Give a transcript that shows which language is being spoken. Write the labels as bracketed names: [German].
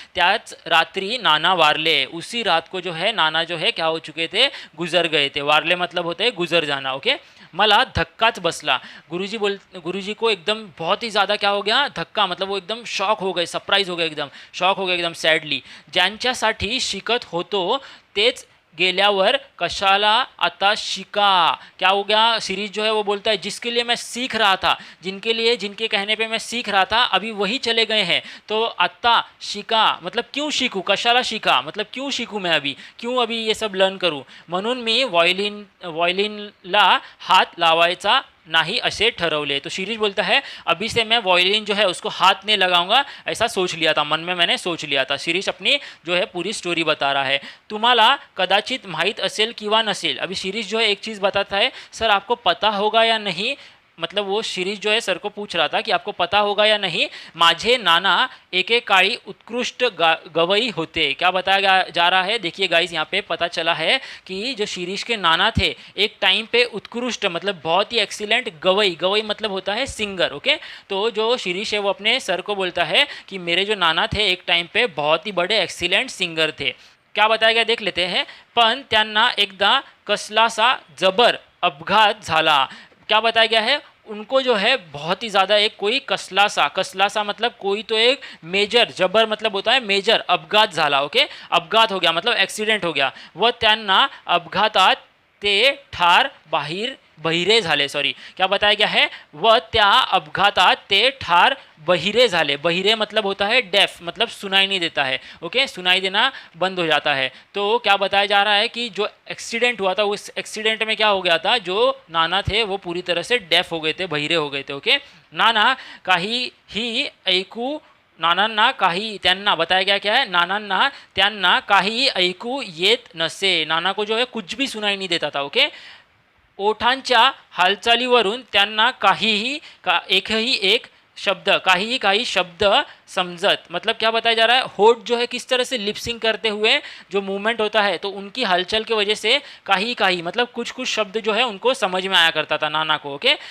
[Marathi] त्याच रात्रि नाना वारले, [Hindi] उसी रात को जो है नाना जो है क्या हो चुके थे, गुजर गए थे। वारले मतलब होते हैं गुजर जाना, ओके। [Marathi] मला धक्काच बसला। [Hindi] गुरुजी को एकदम बहुत ही ज़्यादा क्या हो गया, धक्का, मतलब वो एकदम शॉक हो गए, सरप्राईज हो गए, एकदम शॉक हो गए, एकदम सॅडली। [Marathi] ज्यांच्यासाठी शिकत होतो तेच गेल्यावर कशाला आता शिका। [Hindi] क्या हो गया, सीरीज जो है वो बोलता है जिसके लिए मैं सीख रहा था, जिनके कहने पे मैं सीख रहा था, अभी वही चले गए हैं, तो आता शिका मतलब क्यों शिकू, कशाला शिका मतलब क्यों शिकू मैं अभी, क्यों अभी ये सब लर्न करूँ, [Marathi] म्हणून मी वॉयलिनला हात लावायचा नहीं असे ठरवले। [Hindi] तो शिरीष बोलता है अभी से मैं वॉयलिन जो है उसको हाथ नहीं लगाऊंगा, ऐसा सोच लिया था, मन में मैंने सोच लिया था। शिरीष अपनी जो है पूरी स्टोरी बता रहा है। [Marathi] तुम्हाला कदाचित माहीत असेल किंवा नसेल, [Hindi] अभी शिरीष जो है एक चीज़ बताता है, सर आपको पता होगा या नहीं, मतलब वो शिरीष जो है सर को पूछ रहा था कि आपको पता होगा या नहीं, [Marathi] माझे नाना एकेकाळी उत्कृष्ट गवई होते। [Hindi] क्या बताया जा रहा है, देखिए गाइस यहाँ पे पता चला है कि जो शिरीष के नाना थे एक टाइम पे उत्कृष्ट मतलब बहुत ही एक्सीलेंट गवई, गवई मतलब होता है सिंगर, ओके। तो जो शिरीष है वो अपने सर को बोलता है कि मेरे जो नाना थे एक टाइम पे बहुत ही बड़े एक्सीलेंट सिंगर थे। क्या बताया गया देख लेते हैं। [Marathi] पण त्यांना एकदा कसलासा जबर अपघात झाला। [Hindi] क्या बताया गया है, उनको जो है बहुत ही ज़्यादा एक कोई कसला सा मतलब कोई तो एक मेजर, जबर मतलब होता है मेजर, अपघात झाला, ओके, अपघात हो गया मतलब एक्सीडेंट हो गया। [Marathi] व त्यांना अपघातात ते ठार बहिरे झाले, [Hindi] सॉरी क्या बताया गया है, [Marathi] व त्या अपघातात ते ठार बहिरे झाले। [Hindi] बहिरे मतलब होता है डेफ, मतलब सुनाई नहीं देता है, ओके, सुनाई देना बंद हो जाता है। तो क्या बताया जा रहा है कि जो एक्सीडेंट हुआ था उस एक्सीडेंट में क्या हो गया था, जो नाना थे वो पूरी तरह से डेफ हो गए थे, बहिरे हो गए थे, ओके। [Marathi] नाना काहीही ऐकू, नानांना काही, त्यांना [Hindi] बताया गया क्या है, [Marathi] नानांना त्यांना काही ऐकू येत नसे, [Hindi] नाना को जो है कुछ भी सुनाई नहीं देता था, ओके। [Marathi] ओठांच्या हालचालीवरून त्यांना एकही एक शब्द, काही शब्द समझत, [Hindi] मतलब क्या बताया जा रहा है, होठ जो है किस तरह से लिपसिंग करते हुए जो मूवमेंट होता है, तो उनकी हलचल की वजह से काही मतलब कुछ शब्द जो है उनको समझ में आया करता था नाना को, ओके।